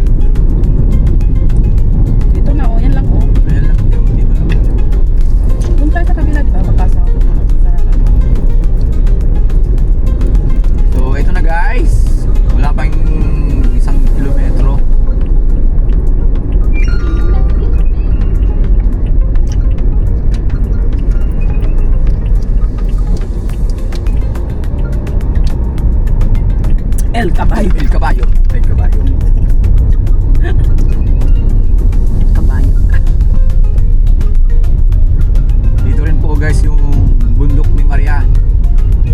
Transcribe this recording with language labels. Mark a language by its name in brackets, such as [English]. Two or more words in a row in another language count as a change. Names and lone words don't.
[Filipino] Dito na o, yan lang o. Ayan lang, dito lang. Doon tayo sa kabila, di ba? Papasok ako sa... So ito na guys, wala pang 1 kilometro. El Caballo. El Caballo. El Caballo. Caballo. Dito rin po guys yung bundok ni Maria.